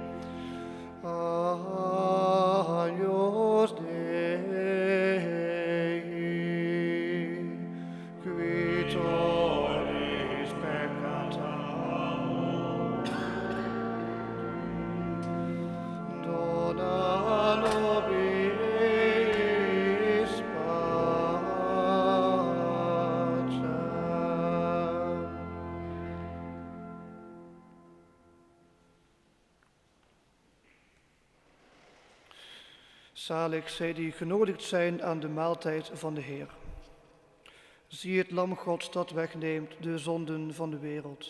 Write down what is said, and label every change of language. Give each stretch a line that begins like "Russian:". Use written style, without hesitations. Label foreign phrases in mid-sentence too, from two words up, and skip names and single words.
Latin: Agnus Dei, qui tollis peccata dona nobis pacem.
Dutch: Zalig zij die genodigd zijn aan de maaltijd van de Heer. Zie het lam Gods dat wegneemt de zonden van de wereld.